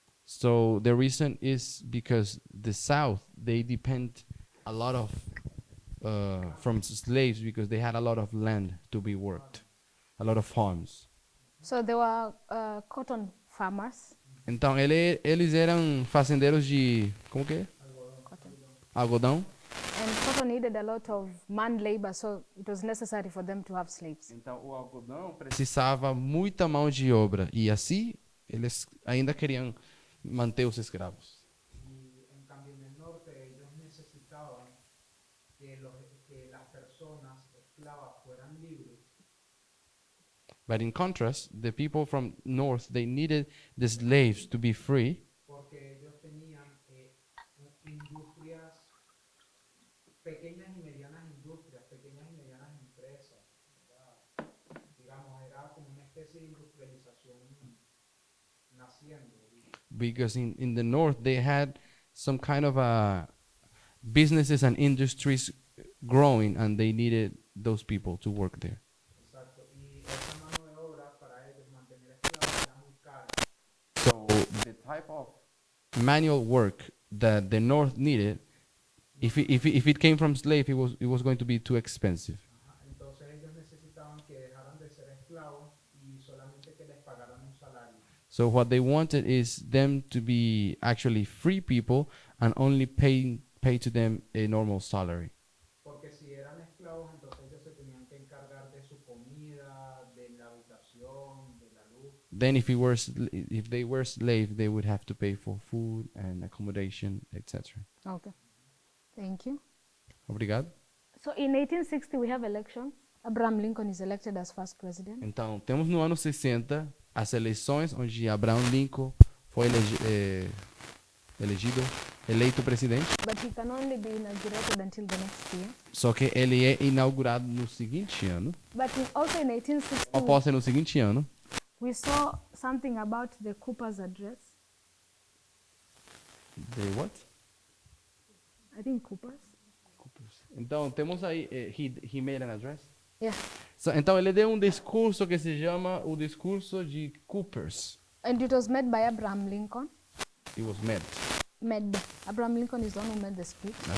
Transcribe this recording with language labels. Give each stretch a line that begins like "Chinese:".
English: so the reason is because the south, they depend a lot of from slaves because they had a lot of land to be worked, a lot of farms. So they were cotton farmers.
Portuguese: Então eles eram fazendeiros de como que é?
English: Cotton.
Portuguese: Algodão.
English: And cotton needed a lot of man labor, so it was necessary for them to have slaves.
Portuguese: Então o algodão precisava muita mão de obra e assim eles ainda queriam manter os escravos.
Spanish: Y en cambio en el norte ellos necesitaban que las personas esclavas fueran libres,
English: But in contrast, the people from north, they needed the slaves to be free
Spanish: porque ellos tenían industrias, pequeñas y medianas industrias, pequeñas y medianas empresas, ¿verdad? Digamos, era como una especie de industrialización haciendo ahorita.
English: because in the north they had some kind of businesses and industries growing, and they needed those people to work there.
Spanish: Exacto. Y esa mano de obra para ellos mantener esclavos era muy cara.
English: So the type of manual work that the north needed, if it came from slave, it was going to be too expensive. Ajá.
Spanish: Entonces ellos necesitaban que dejaran de ser esclavos y solamente que les pagaran un salario.
English: So what they wanted is them to be actually free people and only pay to them a normal salary.
Spanish: Porque si eran esclavos, entonces ellos se tenían que encargar de su comida, de la habitación, de la luz.
English: Then if they were slave, they would have to pay for food and accommodation, etc. Okay. Thank you.
Portuguese: Obrigado.
English: So in 1860 we have elections. Abraham Lincoln is elected as first president.
Portuguese: Então, temos no ano 60 as eleições onde Abraham Lincoln foi eleito presidente.
English: But he can only be inaugurated until the next year.
Portuguese: Só que ele é inaugurado no seguinte ano.
English: But also in 1860
Portuguese: A posse é no seguinte ano.
English: we saw something about the Cooper's address. The what? I think Cooper's.
Portuguese: Então, temos aí,
English: he made an address. Yeah.
Portuguese: So, então, ele deu um discurso que se chama o discurso de Coopers.
English: And it was made by Abraham Lincoln. It was made. Abraham Lincoln is the one who made the speech.